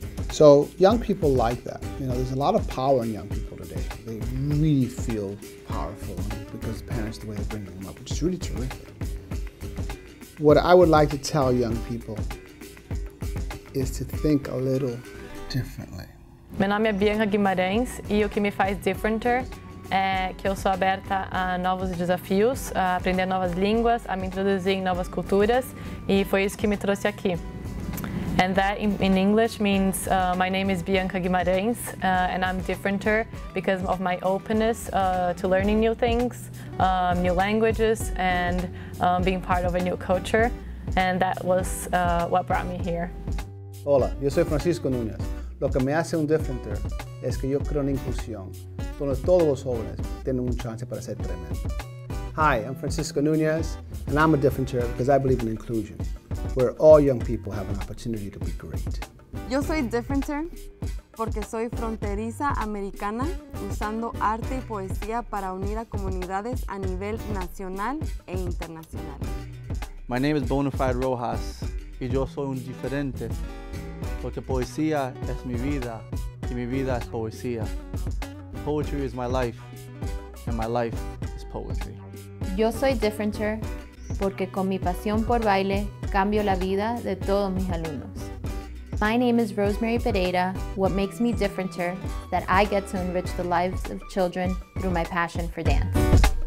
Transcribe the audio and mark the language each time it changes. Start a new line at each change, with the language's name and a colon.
English: So young people like that. You know, there's a lot of power in young people today. They really feel powerful because parents, the way they bring them up, which is really terrific. What I would like to tell young people is to think a little differently.
Portuguese: Meu nome é Bianca Guimarães e o que me faz Differenter é que eu sou aberta a novos desafios, a aprender novas línguas, a me introduzir em novas culturas, e foi isso que me trouxe aqui.
English: And that in English means my name is Bianca Guimarães and I'm Differenter because of my openness to learning new things, new languages, and being part of a new culture. And that was what brought me here.
Spanish: Hola, yo soy Francisco Núñez. Lo que me hace un Differenter es que yo creo en inclusión, donde todos los jóvenes tienen un chance para ser tremendo.
English: Hi, I'm Francisco Núñez, and I'm a Differenter because I believe in inclusion, where all young people have an opportunity to be great.
Spanish: Yo soy Differenter porque soy fronteriza americana usando arte y poesía para unir a comunidades a nivel nacional e internacional.
English: My name is
Spanish: Bonafide Rojas y yo soy un diferente porque poesía es mi vida y mi vida es poesía.
English: Poetry is my life and my life is poetry.
Spanish: Yo soy Differenter porque con mi pasión por baile cambio la vida de todos mis alumnos.
English: My name is Rosemary Pereira. What makes me Differenter is that I get to enrich the lives of children through my passion for dance.